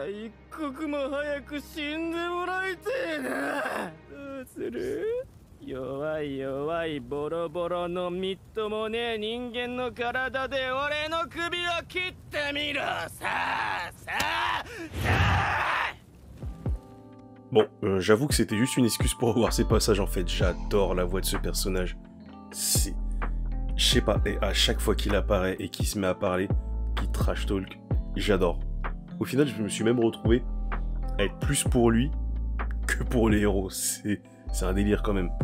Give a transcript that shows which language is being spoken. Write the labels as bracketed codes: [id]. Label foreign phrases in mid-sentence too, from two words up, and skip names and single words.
[ja] 一刻も早く死んでもらいてえな。どうする？弱い弱いボロボロのみっともねえ人間の体で俺の首を切ってみろ。さあさあさあ。 [fr] Bon, j'avoue que c'était juste une excuse pour revoir ces passages en fait, j'adore la voix de ce personnage. C'est... Je sais pas, et à chaque fois qu'il apparaît et qu'il se met à parler, qu'il [en] trash talk, [fr] j'adore. Au final, je me suis même retrouvé à être plus pour lui que pour les héros, c'est un délire quand même.